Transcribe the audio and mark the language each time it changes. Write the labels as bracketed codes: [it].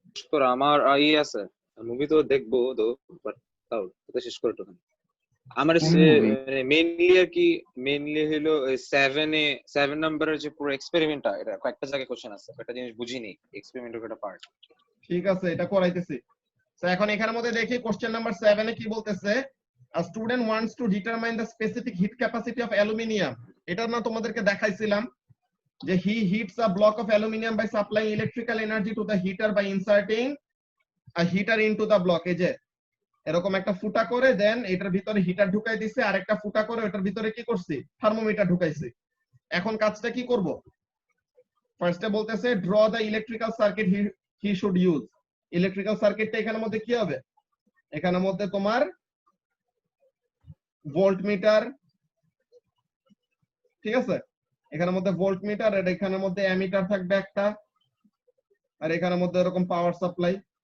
[bn] তোর আমার আছে মুভি তো দেখবো তো, বাট তাও এটা শেষ করে তো আমার মেইনলি আর কি, মেইনলি হলো 7 নাম্বারের যে পুরো এক্সপেরিমেন্টটা, এটা কয়েকটা জায়গায় কোশ্চেন আছে, একটা জিনিস বুঝিনি, এক্সপেরিমেন্টের একটা পার্ট। ঠিক আছে, এটা করাইতেছি। তো এখন এখানের মধ্যে দেখি কোশ্চেন নাম্বার 7 এ কি বলতেছে, [en] a student wants to determine the specific heat capacity of aluminium, [bn] এটা না তোমাদেরকে দেখাইছিলাম, যে [en] he heats a block of aluminium by supplying electrical energy to the heater by inserting a heater into the block, [bn] এই যে এরকম একটা ফুটা করে দেন এটার ভিতরে হিটার ঢুকাই দিছে, আর একটা ফুটা করে ওটার ভিতরে কি করছি, থার্মোমিটার ঢুকাইছি। এখন কাজটা কি করব, ফার্স্টে বলতেছে [en] Draw the electrical circuit he should use. [bn] Electrical সার্কিটটা এখানের মধ্যে কি হবে, এখানের মধ্যে তোমার ভোল্টমিটার, ঠিক আছে, এখানের মধ্যে ভোল্টমিটার, আর এখানের মধ্যে অ্যামিটার থাকবে একটা, আর এখানের মধ্যে এরকম পাওয়ার সাপ্লাই।